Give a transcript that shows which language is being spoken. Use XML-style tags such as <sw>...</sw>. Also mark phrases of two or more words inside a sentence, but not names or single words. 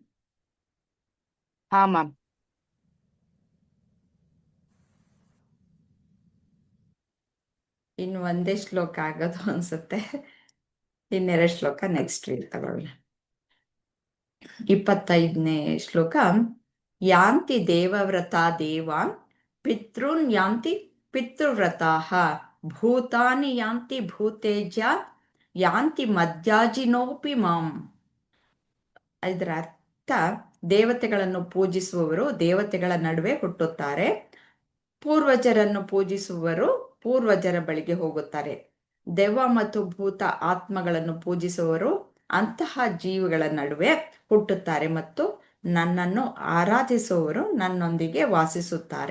<kn>ಹಾ ಮ್ಯಾಮ್. ಇನ್ನು ಒಂದೇ ಶ್ಲೋಕ ಆಗೋದು ಅನ್ಸುತ್ತೆ. ಇನ್ನೆರಡು ಶ್ಲೋಕ</kn> <en>next week</en> <kn>ತಗೊಳ್ಳೋಣ. 25ನೇ ಶ್ಲೋಕ.</kn> <sa>ಯಾಂತಿ ದೇವವ್ರತಾ ದೇವಾನ್ ಪಿತೃನ್ ಯಾಂತಿ ಪಿತೃವ್ರತಾಃ ಭೂತಾನಿ ಯಾಂತಿ ಭೂತೇಜ್ಯ ಯಾಂತಿ ಮಧ್ಯಾಜಿನೋಪಿ ಮಾಂ.</sa> <kn>ಇದರ ಅರ್ಥ, ದೇವತೆಗಳನ್ನು ಪೂಜಿಸುವವರು ದೇವತೆಗಳ ನಡುವೆ ಹುಟ್ಟುತ್ತಾರೆ, ಪೂರ್ವಜರನ್ನು ಪೂಜಿಸುವವರು ಪೂರ್ವಜರ ಬಳಿಗೆ ಹೋಗುತ್ತಾರೆ. ದೆವ್ವ ಮತ್ತು ಭೂತ ಆತ್ಮಗಳನ್ನು ಪೂಜಿಸುವವರು ಅಂತಹ ಜೀವಿಗಳ ನಡುವೆ ಹುಟ್ಟುತ್ತಾರೆ ಮತ್ತು ನನ್ನನ್ನು ಆರಾಧಿಸುವವರು ನನ್ನೊಂದಿಗೆ ವಾಸಿಸುತ್ತಾರೆ.</kn>